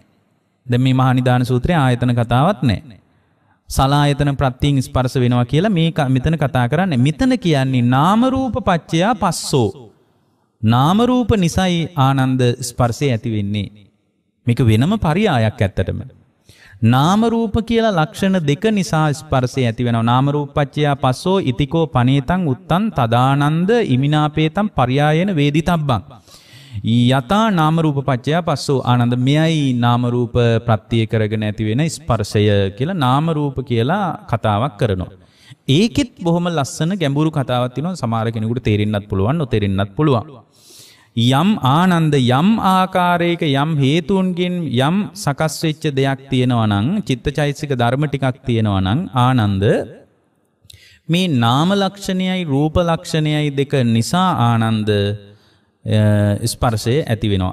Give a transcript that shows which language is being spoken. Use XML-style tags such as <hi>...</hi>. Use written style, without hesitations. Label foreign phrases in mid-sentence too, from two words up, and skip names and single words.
<si>දැන් මේ මහා නිදාන සූත්‍රයේ ආයතන කතාවත් නැහැ. සලායතන ප්‍රත්‍යයෙන් ස්පර්ශ වෙනවා කියලා මේ මෙතන කතා කරන්නේ. මෙතන කියන්නේ</si> <pi>නාම රූප පත්‍යා පස්සෝ.</pi> <si>නාම රූප නිසයි ආනන්ද ස්පර්ශය ඇති වෙන්නේ. මේක වෙනම පරියායක් ඇත්තටම. නාම රූප කියලා ලක්ෂණ දෙක නිසා ස්පර්ශය ඇති වෙනවා.</si> <pi>නාම රූප පත්‍යා පස්සෝ ඉතිකෝ පනේතං උත්තං තදානන්ද ඉමිනාපේතං පරියායන වේදිතබ්බං. යතා නාම රූප පත්‍යා පස්සෝ</pi> <si>ආනන්ද මෙයයි නාම රූප ප්‍රත්‍ය කරගෙන ඇති වෙන ස්පර්ශය කියලා නාම රූප කියලා කතාවක් කරනවා. ඒකෙත් බොහොම ලස්සන ගැඹුරු කතාවක් තියෙනවා. සමහර කෙනෙකුට තේරෙන්නත් පුළුවන්, නොතේරෙන්නත් පුළුවන්. යම් ආනන්ද යම් ආකාරයක යම් හේතුන්ගෙන් යම් සකස් වෙච්ච දෙයක් තියෙනවා නම්, චිත්තචෛතසික ධර්ම ටිකක් තියෙනවා නම් ආනන්ද මේ නාම ලක්ෂණයයි රූප ලක්ෂණයයි දෙක නිසා ආනන්ද ස්පර්ශය ඇති වෙනවා.</si>